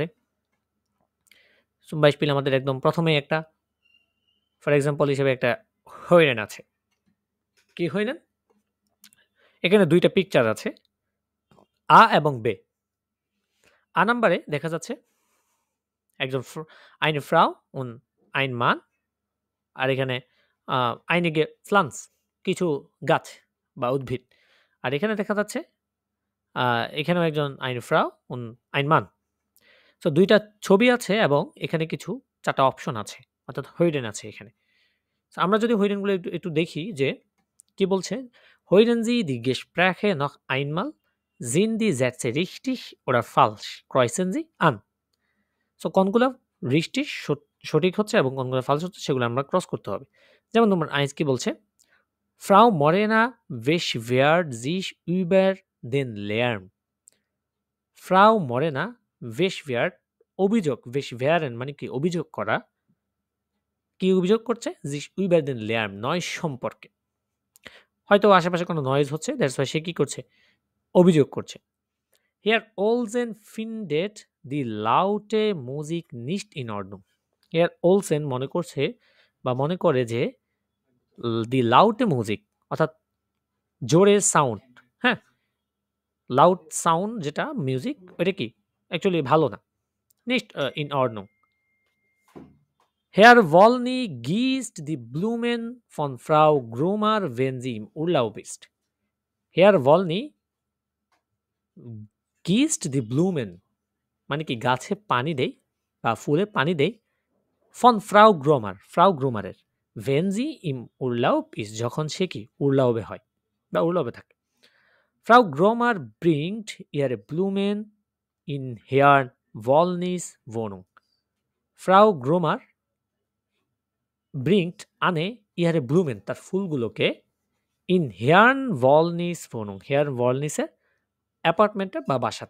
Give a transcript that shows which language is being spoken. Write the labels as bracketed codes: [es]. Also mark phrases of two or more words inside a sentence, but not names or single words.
[de] zum Beispiel [bn] আমাদের একদম প্রথমেই একটা [en] for example [bn] হিসেবে একটা হরিণ আছে। কি হরিণ? এখানে ২ টা পিকচার আছে। আ এবং বে। আ নাম্বারে দেখা যাচ্ছে একজন [de] eine Frau und ein Mann [bn] আর এখানে [de] einige Pflanzen [bn] কিছু গাছ বা উদ্ভিদ। আর এখানে দেখা যাচ্ছে আ এখানেও একজন [de] eine Frau und ein Mann। [bn] সো ২ টা ছবি আছে এবং এখানে কিছু ৪ টা অপশন আছে। অর্থাৎ হরিণ আছে এখানে। সো আমরা যদি হরিণগুলো একটু একটু দেখি যে কি বলছে? [de] Hören Sie die Gespräche noch einmal? Sind die Sätze richtig oder falsch? Kreuzen Sie an. [bn] সো কোনগুলো richtig সঠিক হচ্ছে এবং কোনগুলো falsch হচ্ছে সেগুলো আমরা ক্রস করতে হবে। যেমন তোমার আইস কি বলছে? [de] Frau Morena beschwert sich über den Lärm. Frau Morena beschwert [bn] অভিযোগ beschweren মানে কি অভিযোগ করা। কি অভিযোগ করছে? [de] sich über den Lärm [bn] নয়েজ সম্পর্কে। হয়তো আশেপাশে কোনো নয়েজ হচ্ছে [en] that's why [bn] সে কি করছে? অভিযোগ করছে। [de] Herr Olsen findet die laute Musik nicht in Ordnung. [bn] Herr Olsen মনে করছে বা মনে করে যে [de] die laute Musik [bn] অর্থাৎ জোরের সাউন্ড, হ্যাঁ? [en] loud sound [bn] যেটা মিউজিক ওইটা কি? অ্যাকচুয়ালি ভালো না। [de] Nicht in Ordnung. Herr Wollny gießt die Blumen von Frau Grumer, wenn sie im Urlaub ist. Herr Wollny gießt die Blumen [bn] মানে কি গাছে পানি দেয় বা ফুলে পানি দেয় [de] von Frau Gromer Frau Gromers wenn sie im Urlaub ist [bn] যখন সে কি উরলাউবে হয় বা উরলাউবে থাকে [de] Frau Gromer bringt ihre Blumen in Herrn Wollnys Wohnung Frau Gromer bringt আনে ihre Blumen, [bn] তার ফুলগুলোকে [de] in Herrn Wollnis Wohnung, [bn] Herrn Wollnisের অ্যাপার্টমেন্টে বা বাসাতে।